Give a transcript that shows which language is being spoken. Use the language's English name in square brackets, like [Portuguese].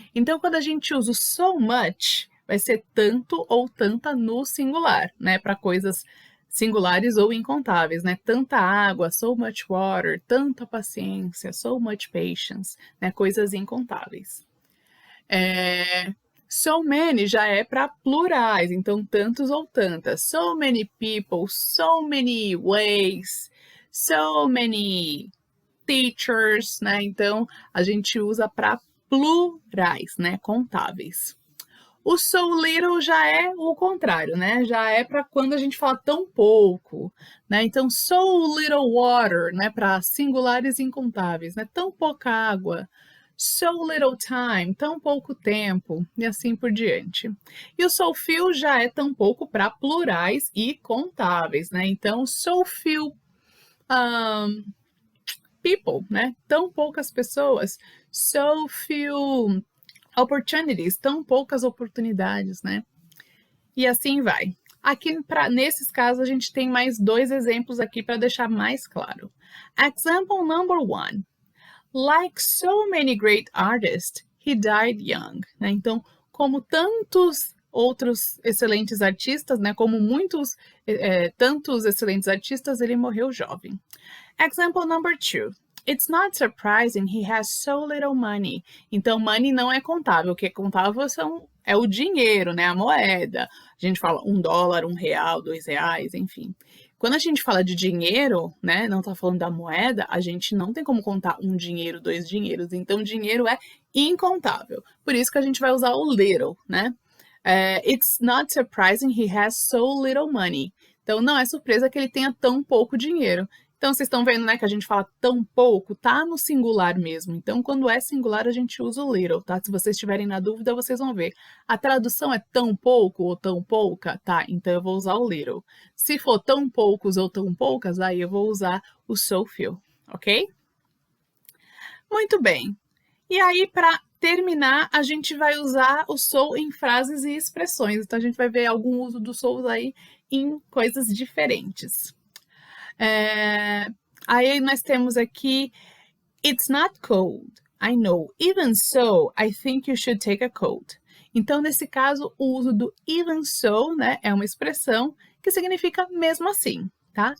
[Portuguese] Então, quando a gente usa o so much, vai ser tanto ou tanta no singular, né? Para coisas singulares ou incontáveis, né? Tanta água, [English] so much water, [Portuguese] tanta paciência, [English] so much patience, [Portuguese] né? Coisas incontáveis. So many já é para plurais, então tantos ou tantas. [English] So many people, so many ways, so many teachers, né? [Portuguese] Então a gente usa para plurais, né? Contáveis. O so little já é o contrário, né? Já é para quando a gente fala tão pouco, né? Então [English] so little water, [Portuguese] né? Para singulares incontáveis, né? Tão pouca água. [English] So little time, [Portuguese] tão pouco tempo, e assim por diante. E o so few já é tão pouco para plurais e contáveis, né? [English] Então, so few people, né? [Portuguese] Tão poucas pessoas. [English] So few opportunities, [Portuguese] tão poucas oportunidades, né? E assim vai. Aqui, nesses casos, a gente tem mais 2 exemplos aqui para deixar mais claro. [English] Example number 1. Like so many great artists, he died young. [Portuguese] Né? Então, como tantos outros excelentes artistas, né? Como tantos excelentes artistas, ele morreu jovem. [English] Example number 2. It's not surprising he has so little money. [Portuguese] Então, money não é contável. O que é contável é o dinheiro, né? A moeda. A gente fala $1, R$1, R$2, enfim. Quando a gente fala de dinheiro, né, não está falando da moeda, a gente não tem como contar um dinheiro, 2 dinheiros. Então, dinheiro é incontável. Por isso que a gente vai usar o little, né? [English] It's not surprising he has so little money. [Portuguese] Então, não é surpresa que ele tenha tão pouco dinheiro. Então, vocês estão vendo, né, que a gente fala tão pouco, tá no singular mesmo. Então, quando é singular, a gente usa o little, tá? Se vocês estiverem na dúvida, vocês vão ver. A tradução é tão pouco ou tão pouca? Tá, então eu vou usar o little. Se for tão poucos ou tão poucas, aí eu vou usar o so few, ok? Muito bem. E aí, para terminar, a gente vai usar o so em frases e expressões. Então, a gente vai ver algum uso do so aí em coisas diferentes. Aí nós temos aqui, [English] it's not cold, I know. Even so, I think you should take a coat. [Portuguese] Então, nesse caso, o uso do even so, né, é uma expressão que significa mesmo assim, tá?